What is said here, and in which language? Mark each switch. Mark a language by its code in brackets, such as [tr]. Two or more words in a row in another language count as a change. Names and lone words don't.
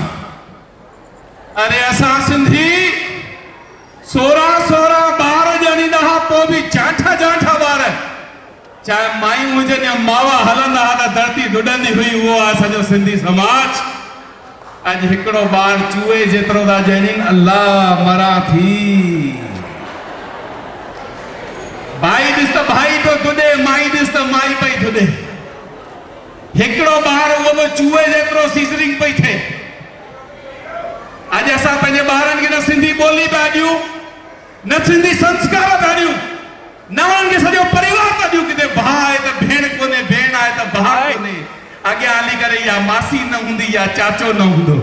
[sd] अरे असां सिंधी 16 ॿार ॼणींदा हुआ, पोइ बि जाठा ॿार, चाहे मायूं हुजनि या मावा हलंदा हुआ त धरती डुॾंदी हुई। उहो आहे असांजो सिंधी समाज। अॼु हिकिड़ो ॿार चूहे जेतिरो था ॼणीनि, अल्लाह मरा थी। भाई ॾिस त भाई तो तुॾे, माई ॾिस त माई पई तुॾे। हिकिड़ो ॿार उहो बि चूहे जेतिरो सीज़रिंग पई थिए। अॼु असां पंहिंजे ॿारनि खे न सिंधी ॿोली पिया ॾियूं, न सिंधी संस्कार पिया ॾियूं, न उन्हनि खे सॼो परिवार पिया ॾियूं। किथे भाउ आहे त भेण कोन्हे, भेण आहे त भाउ कोन्हे, अॻियां हली करे या मासी न हूंदी या चाचो न हूंदो।